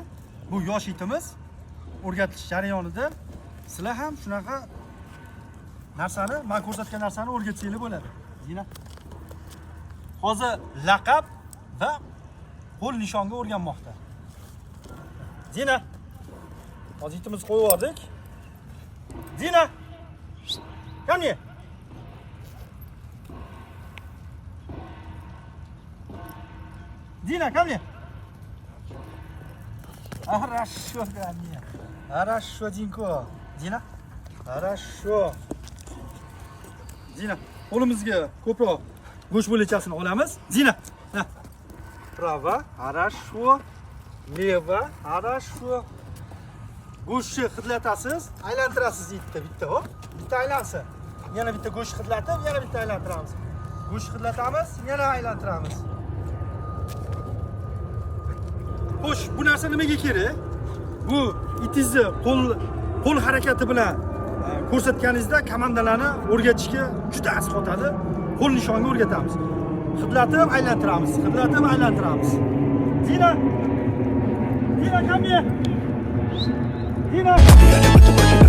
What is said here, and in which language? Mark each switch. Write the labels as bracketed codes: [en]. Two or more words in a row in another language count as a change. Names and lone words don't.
[uz] Bu yosh itimiz o'rgatish jarayonida sizlar ham shunaqa narsani, men ko'rsatgan narsani o'rgatsanglar bo'ladi. Zina. Hozir laqab va qo'l nishonga o'rganmoqda. Zina. Hozir itimizni qo'yib yubordik. Zina. [en] Come here. Dina, come here. [ru] Хорошо, ко мне. Хорошо, Динко. Dina. Хорошо. [uz] Dina, qo'limizga ko'proq go'sht bo'lachasini olamiz. [ru] Dina. Prava. Хорошо. Leva. Хорошо. [uz] Go'shtni hidlatasiz, aylantirasiz bitta, hop. Bitta aylansin. Yana bitta go'sht hidlatib, yana bitta aylantiramiz. Go'sht hidlatamiz, yana aylantiramiz. Xo'sh, bu narsa nimaga kerak? Bu itingizni qo'l harakati bilan ko'rsatganingizda komandalarni o'rgatishga juda asqotadi. Qo'l nishonga o'rgatamiz. Hidlatib, aylantiramiz. Hidlatib, aylantiramiz. [en] Dina. Dina, come here. Dina.